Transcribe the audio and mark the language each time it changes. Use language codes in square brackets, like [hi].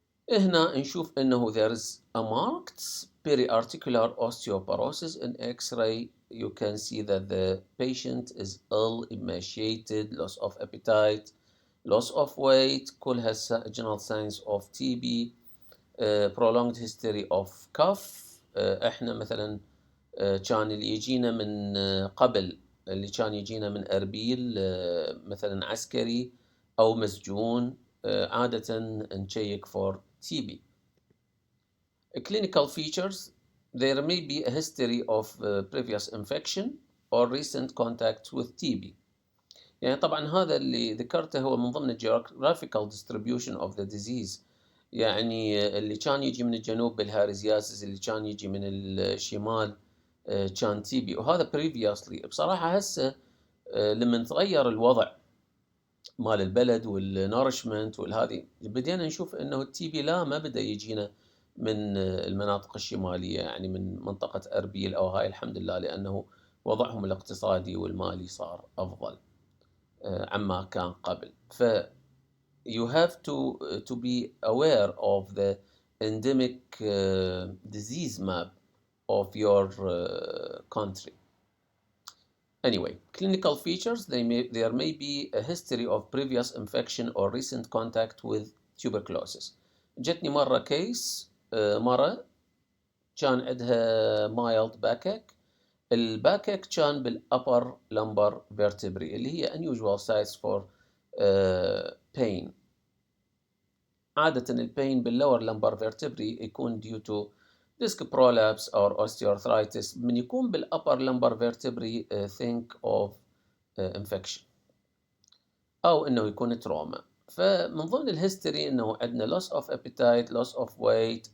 [ar] هنا نشوف انه [en] there is a marked periarticular osteoporosis in X-ray. You can see that the patient is ill, emaciated, loss of appetite, loss of weight، [ar] كلها [en] general signs of TB. Prolonged history of cough. [ar] احنا مثلا كان اللي يجينا من قبل، اللي كان يجينا من أربيل مثلا عسكري أو مسجون، عادة نشيك [en] for TB. Clinical features: there may be a history of previous infection or recent contact with TB. [ar] يعني طبعا هذا اللي ذكرته هو من ضمن [en] geographical distribution of the disease. [ar] يعني اللي كان يجي من الجنوب بالهارزياسيس، اللي كان يجي من الشمال كان TB، وهذا [en] previously. [ar] بصراحة هسه لما تغير الوضع مال البلد والنورشمنت والهذه، بدينا نشوف انه التي بي لا ما بدا يجينا من المناطق الشمالية، يعني من منطقة أربيل أو هاي، الحمد لله، لأنه وضعهم الاقتصادي والمالي صار أفضل عما كان قبل. [en] ف you have to be aware of the endemic disease map of your country. Anyway, clinical features, there may be a history of previous infection or recent contact with tuberculosis. [ar] جتني مرة كيس مرة كان عندها mild backache. الباكيك كان [en] بالupper lumbar vertebrae [ar] اللي هي [en] unusual sites for pain. [ar] عادة البين [en] بالlower lumbar vertebrae [ar] يكون [en] due to disc prolapse or osteoarthritis. [ar] من يكون [en] بالupper lumbar vertebrae think of infection [ar] أو إنه يكون تروما. فمن ضمن الهيستوري إنه عندنا [en] loss of appetite, loss of weight.